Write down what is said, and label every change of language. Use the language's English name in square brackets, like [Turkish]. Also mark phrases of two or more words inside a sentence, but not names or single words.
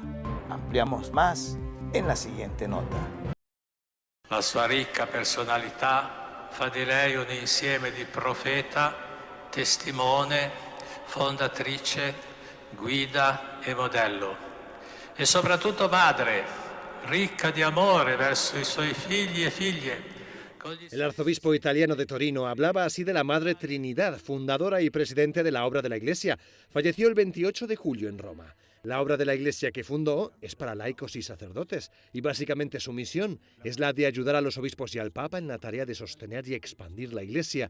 [Spanish] Ampliamos más en la siguiente nota. [Italian] La sua ricca personalità fa di lei un insieme di profeta, testimone, fondatrice, guida e modello. E soprattutto madre, ricca di amore verso i suoi figli e figlie. [Spanish] El arzobispo italiano de Torino hablaba así de la Madre Trinidad, fundadora y presidente de la Obra de la Iglesia. Falleció el 28 de julio en Roma. La Obra de la Iglesia que fundó es para laicos y sacerdotes, y básicamente su misión es la de ayudar a los obispos y al Papa en la tarea de sostener y expandir la Iglesia.